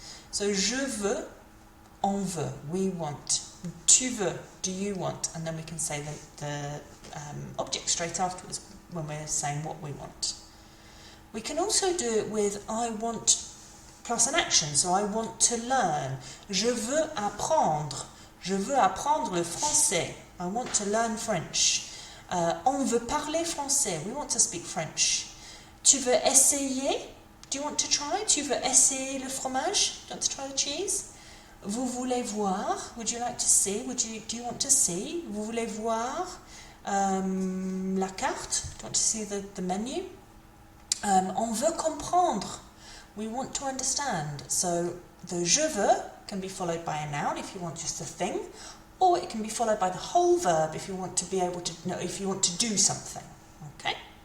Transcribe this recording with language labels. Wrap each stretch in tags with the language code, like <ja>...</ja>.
<fr>So je veux, on veut,</fr> <en>we want.</en> <fr>Tu veux,</fr> <en>do you want? And then we can say the object straight afterwards when we're saying what we want. We can also do it with I want plus an action. So I want to learn.</en> <fr>Je veux apprendre. Je veux apprendre le français.</fr> <en>I want to learn French.</en> <fr>On veut parler français.</fr> <en>We want to speak French.</en> <fr>Tu veux essayer?</fr> <en>Do you want to try?</en> <fr>Tu veux essayer le fromage?</fr> <en>Do you want to try the cheese?</en> <fr>Vous voulez voir?</fr> <en>Would you like to see? Do you want to see?</en> <fr>Vous voulez voir la carte?</fr> <en>Do you want to see the menu?</en> <fr>On veut comprendre.</fr> <en>We want to understand. So the je veux can be followed by a noun if you want just a thing, or it can be followed by the whole verb if you want to be able to know, if you want to do something. Okay?</en>